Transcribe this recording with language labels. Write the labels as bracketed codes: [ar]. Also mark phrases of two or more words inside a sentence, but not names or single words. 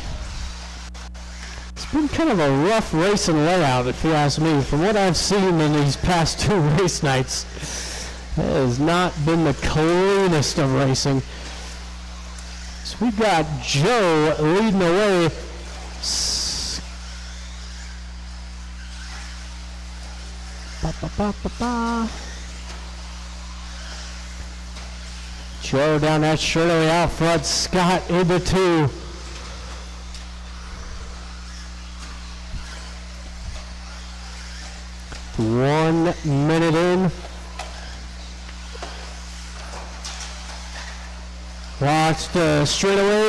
[en] It's been kind of a rough racing layout, if you ask me. From what I've seen in these past 2 race nights, it has not been the cleanest of racing. So we got Joe leading the way. Ba-ba-ba-ba-ba. Joe down that straightaway out front. Scott into 2. One minute in. Watch the straightaway.